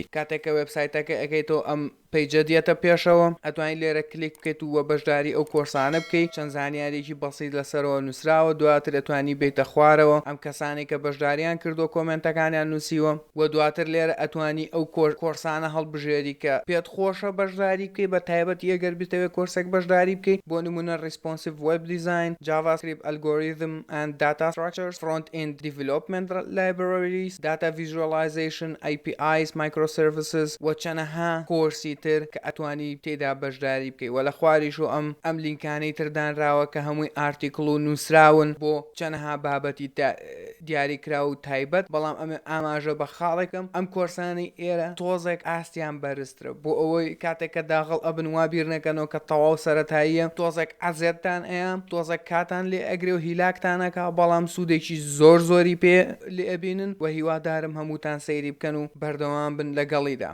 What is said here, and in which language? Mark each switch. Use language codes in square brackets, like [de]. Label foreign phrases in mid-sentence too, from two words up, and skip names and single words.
[ckb] کاتێککە وێبسایتەکە ئەەکەیتەوە ئەم پەیجە دیێتە پێشەوە، ئەتوانی لێرە کلیک بکەیت و بەشداری ئەو کۆرسانە بکەیت. چەند زانیارێکی بەسیط لەسەرەوە نووسراوە، دواتر ئەتوانی بیتە خوارەوە ئەم کەسانی کە بەشداریان کردو کۆمنتەکانیان نووسیوە، و دواتر لێرە ئەتوانی ئەو کۆرسانە هەڵبژێری کە پێت خۆشە بەشداری بکەیت، بە تایبەت ئەگەر بیتەوێت کۆرسێک بەشداری بکەیت، بۆ نمونە Responsive Web Design، JavaScript Algorithm and Data Structures، Front-End Development Libraries، Data Visualization، APIs، Microservices و چەنەها کۆرسی تر کە ئەتوانی تێدا بەشداری بکەیت. و لە خواریش و ئەم لینکانەی تردانراوە کە هەمووی ئارتیکڵ و نووسراون بۆ چەنەها بابەتی دیاریکرا و تایبەت. بەڵام ئەمە ئاماژە بە خاڵێکم ئەم کۆرسانی ئێرە تۆزێک ئاستیان بەرزترە، بۆ ئەوەی کاتێککە داغڵ ئەبن وابیر نەکەنەوە کە تەواو سەرەتاییە، تۆزێک ئەزێتتان ئەیە، تۆزێک کاتان لێ ئەگرێ و هیلاکتانەکە، بەڵام سوودێکی زۆری پێ لێ ئەبینن و هیوادارم هەمووتان سەیری بکەن و بەردەوام بن لەگەڵیدا.